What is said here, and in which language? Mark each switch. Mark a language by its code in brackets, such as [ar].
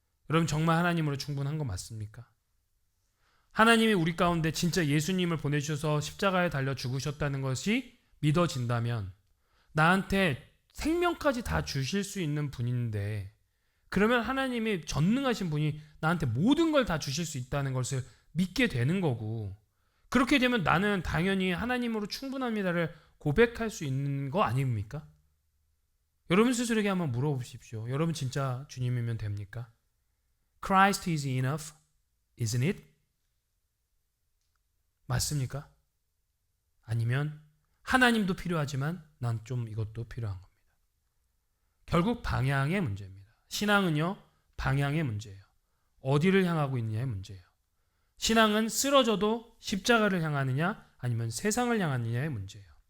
[ko] 여러분 정말 하나님으로 충분한 거 맞습니까? 하나님이 우리 가운데 진짜 예수님을 보내주셔서 십자가에 달려 죽으셨다는 것이 믿어진다면, 나한테 생명까지 다 주실 수 있는 분인데, 그러면 하나님이 전능하신 분이 나한테 모든 걸 다 주실 수 있다는 것을 믿게 되는 거고, 그렇게 되면 나는 당연히 하나님으로 충분합니다를 고백할 수 있는 거 아닙니까? 여러분 스스로에게 한번 물어보십시오. 여러분 진짜 주님이면 됩니까? [en] Christ is enough, isn't it? [ko] 맞습니까? 아니면 하나님도 필요하지만 난 좀 이것도 필요한 겁니다. 결국 방향의 문제입니다. 신앙은요, 방향의 문제예요. 어디를 향하고 있느냐의 문제예요. 신앙은 쓰러져도 십자가를 향하느냐 아니면 세상을 향하느냐의 문제예요.